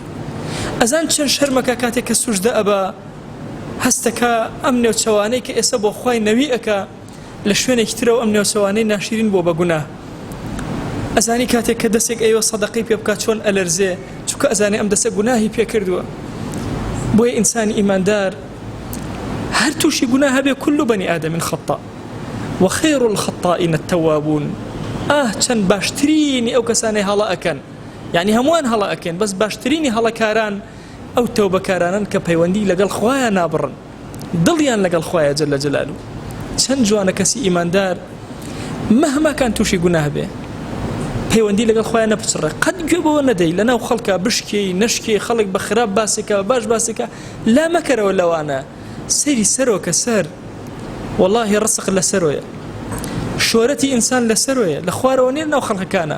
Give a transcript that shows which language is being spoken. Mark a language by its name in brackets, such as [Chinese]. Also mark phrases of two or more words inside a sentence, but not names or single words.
[Central Kurdish] ئەزان چەند شەرمەکە کاتێک کە سوژدە ئەبە هەستەکە ئەم نێوچەوانەی کە ئێستا بۆ خوای نەوی ئەکە لە شوێنێکی ترەوە ئەم نێوچەوانەی ناشرین بۆ بە گوناه. ئەزانی کاتێک کە دەستێک ئەوە سەدەقەی پێ بکات چۆن ئەلەرزێ چونکە ئەزانێ ئەم دەستە گوناهی پێ کردووە. بۆیە ئینسانی ئیماندار هەر تووشی گوناه هەبێ [Arabic] كل بني آدم خطاء وخير الخطائين التوابون. [Central Kurdish] چەند باشترینی ئەو کەسانەی هەڵە ئەکەن یعنی هەمووان هەڵە ئەکەن بەس باشترینی هەڵەکاران ئەو تەوبەکارانن کە پەیوەندی لەگەڵ خوایە نابڕن دڵیان لەگەڵ خوایە [Arabic] جەل جەلالوه. [Central Kurdish] چەند جوانە کەسی ئیماندار [Arabic] مەهما کان [Central Kurdish] تووشی گوناه بێ پەیوەندی لەگەڵ خوایە نەپچڕێ قەت گوێ بەوە نەدەی لەناو خەڵکە بشکێی نەشکێ خەڵک بە خراپ باسێکە باش باسێکە لا مەکەرەوە لەوانە سەیری سەرەوە کە سەر والله ڕسق لە سەرۆیە شۆرەتی ئینسان لە سەرۆیە لە خوارەوە نێر ناو خەڵکەکانە.